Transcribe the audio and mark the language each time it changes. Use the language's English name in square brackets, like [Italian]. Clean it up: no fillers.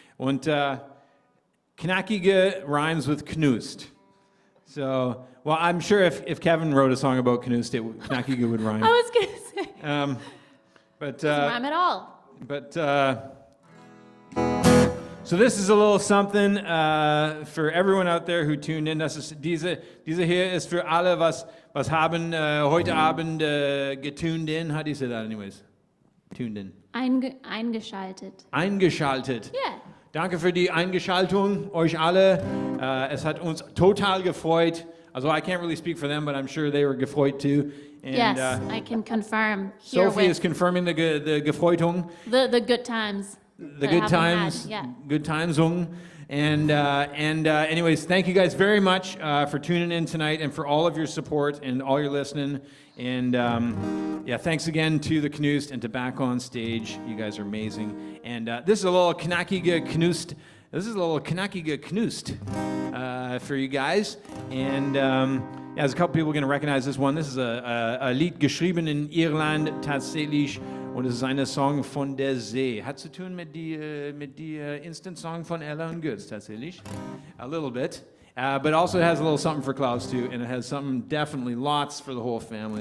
[German] Und knackige [English] rhymes with Knust. So, well, I'm sure if Kevin wrote a song about Knust, knackige would rhyme. I was going to say. But doesn't rhyme at all. But so this is a little something for everyone out there who tuned in. [German] Diese hier ist für alle, was haben heute Abend getuned in. [English] How do you say that, anyways? Tuned in. [German] Eingeschaltet. Eingeschaltet. [English] Yeah. [German] Danke für die Eingeschaltung, euch alle. Es hat uns total gefreut. [English] Also I can't really speak for them, but I'm sure they were gefreut too. And, yes, I can confirm. Sophie is confirming the Gefreutung. The good times. The good times. Yeah. Good times. And anyways, thank you guys very much for tuning in tonight and for all of your support and all your listening. And thanks again to the Knust and to Back on Stage. You guys are amazing. And this is a little knackige Knust. This is a little knackige Knust for you guys. And there's a couple people going to recognize this one. This is a [German] Lied geschrieben in Irland tatsächlich. Und es ist eine Song von der See. Hat zu tun mit die Instant Song von Ella und Götz tatsächlich. [English] A little bit. But also it has a little something for Klaus too. And it has something definitely lots for the whole family.